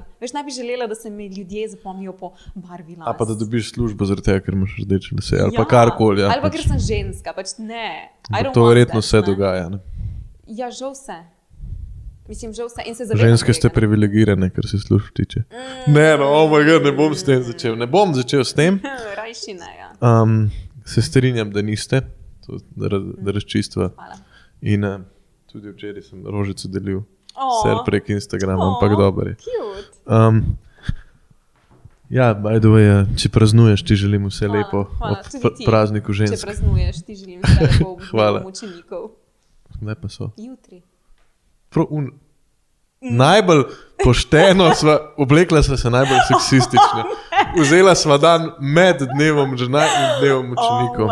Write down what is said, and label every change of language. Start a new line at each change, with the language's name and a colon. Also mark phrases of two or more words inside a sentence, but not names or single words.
Slovenian: Veš, ne bi želela, da se me ljudje zapomnijo po barvi las. A pa da dobiš službo zaradi tega, ker imaš rdeče lase, ali pa karkoli. Ali pa ker sem ženska, pač ne. To verjetno se dogaja, ne? Ja, žal vse. Mislim, že vse in se ženske ste privilegirane, kar se služb tiče. Ne,
English: no, oh my god,
Slovenian: ne bom s tem začel. Ne bom začel s tem. Rajši ne, ja. Se strinjam, da niste, to, da razčistva. Hvala. In tudi včeraj sem rožico delil. Ser prek Instagrama, ampak dober je.
English: Cute.
Slovenian: Ja,
English: by the way,
Slovenian: če praznuješ, ti želim vse lepo ob prazniku žensk. Če praznuješ, ti želim vse lepo ob učenikov. Kdaj pa so? Jutri. Najbolj pošteno oblekla sva se najbolj seksistično. Vzela sva dan med dnevom žena in dnevom učenikov.